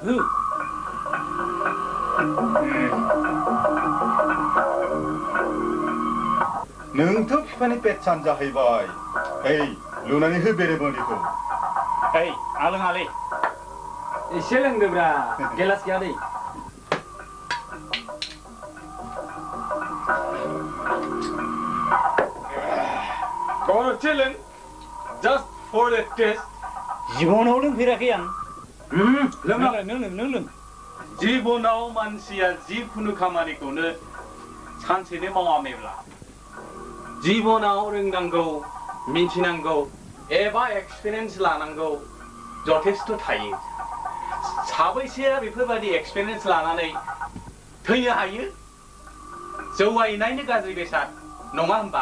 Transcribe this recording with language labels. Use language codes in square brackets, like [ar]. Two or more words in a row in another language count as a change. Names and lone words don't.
[brx] नोंथ' बिफानि पेटसान जाहैबाय ओइ लुनानै हो बेरेबोनिखौ ओइ आं लोङालै एसे लोंदोब्रा गेलास गैया दै [en] Gonna chillin' just for the test. [brx] जिबनाव लोंफेराखै आं लों जिबनाव मानसिया जिखुनु खामानिखौनो सानसेनो मावामेब्ला जिबनाव रोंनांगौ मिथिनांगौ एबा एक्सपिरियेन्स लानांगौ जथेस्थ थायो साबैसेया बेफोरबायदि एक्सपिरियेन्स लानानै थैनो हायो जौगायनायनि गाज्रि बेसाद नङा होनबा